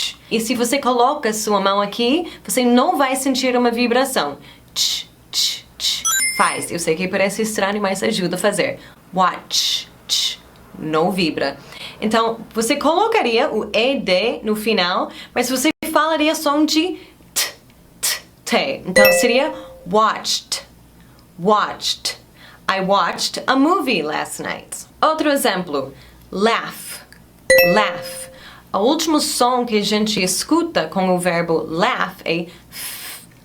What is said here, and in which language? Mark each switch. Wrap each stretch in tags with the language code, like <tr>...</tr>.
<pt>E se você coloca sua mão aqui, você não vai sentir uma vibração. Ch. Faz. Eu sei que parece estranho, mas ajuda a fazer. Watch, não vibra. Então, você colocaria o ED no final, mas você falaria som de T. Então, seria watched, watched.</pt> <en>I watched a movie last night.</en> <pt>Outro exemplo, laugh, laugh. O último som que a gente escuta com o verbo laugh é f.</pt>